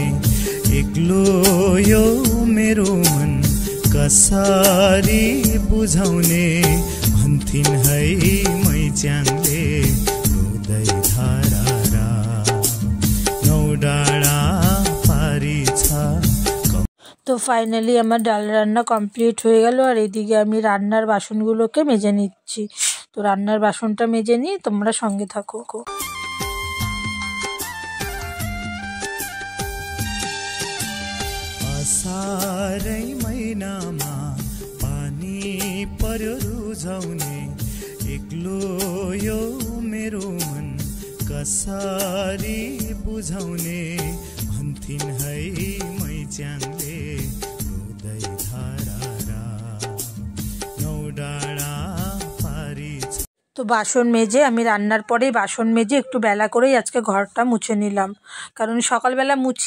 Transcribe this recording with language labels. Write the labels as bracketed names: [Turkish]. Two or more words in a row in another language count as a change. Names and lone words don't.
[Nepali] एक्लो यो मेरो मन कसरी बुझाउने भन्थिन् है मैच्याङले रुदै धारा नौ डाँडा पारी छ। [Bangla] তো ফাইনালি আমার ডাল রান্না কমপ্লিট হয়ে গেল। আর এদিকে আমি রান্নার বাসনগুলোকে মেজে নিচ্ছি। তো রান্নার বাসনটা মেজে নিয়ে তোমরা সঙ্গে থাকো। [Nepali] सारै महिनामा पानी पर्यो रुझाउने एक्लो यो मेरो मन कसरी बुझाउने भन्थिन् है मैच्याङले रुदै धारा नौ डाँडा पारी। [Bangla] তো বাসন মেজে আমি রান্নার পরেই বাসন মেজে একটু বেলা করেই আজকে ঘরটা মুছে নিলাম, কারণ সকালবেলা মুছি।